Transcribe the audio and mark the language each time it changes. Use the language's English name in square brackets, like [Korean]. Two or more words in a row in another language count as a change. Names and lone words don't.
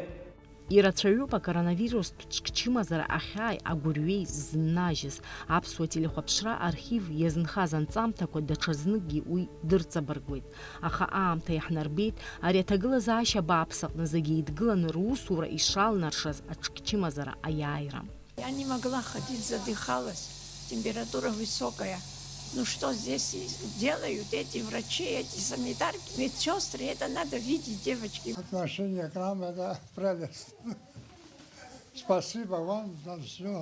[Abkhazian] Ирацәаҩуп акоронавирустә ҿкчымазара ахьааи агәырҩеи ззнажьыз. Аԥсуа телехәаԥшра архив иазынхаз анҵамҭақәа даҽазныкгьы уи дырҵабыргуеит. Аха аамҭа иаҳнарбеит ари аҭагылазаашьа бааԥс аҟны зегьы еидгыланы русура ишалнаршаз аҿкчымазара аиааира. [Russian] Я не могла ходить, задыхалась, температура высокая. Ну что здесь делают эти врачи, эти санитарки, медсестры, это надо видеть, девочки. Отношение к нам – это прелесть. Спасибо вам за все.